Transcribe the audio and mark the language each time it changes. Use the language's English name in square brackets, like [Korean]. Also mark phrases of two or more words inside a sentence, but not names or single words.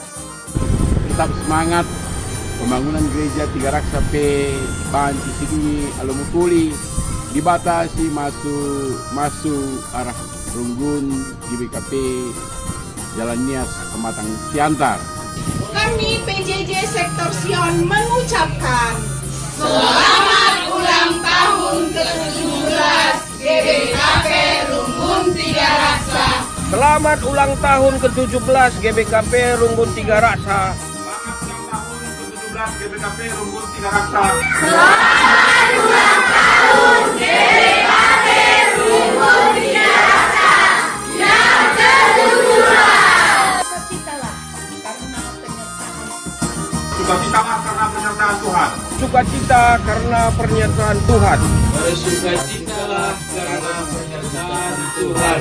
[Indonesian] Tetap semangat pembangunan gereja Tiga Raksa Banci Sidungi Alumukuli dibatasi masuk arah Runggun GBKP Jalan Nias Pematang Siantar. Kami PJJ Sektor Sion mengucapkan selamat ulang tahun ke-17 GBKP Runggun Tiga Raksa. Selamat ulang tahun ke-17 GBKP Runggun Tiga Raksa. Selamat ulang tahun ke-17 GBKP Runggun Tiga Raksa. Selamat ulang tahun GBKP Runggun Tiga Raksa yang ke-17. Sukacitalah karena penyertaan Tuhan. Sukacita karena pernyataan Tuhan. Bersukacitalah karena penyertaan Tuhan.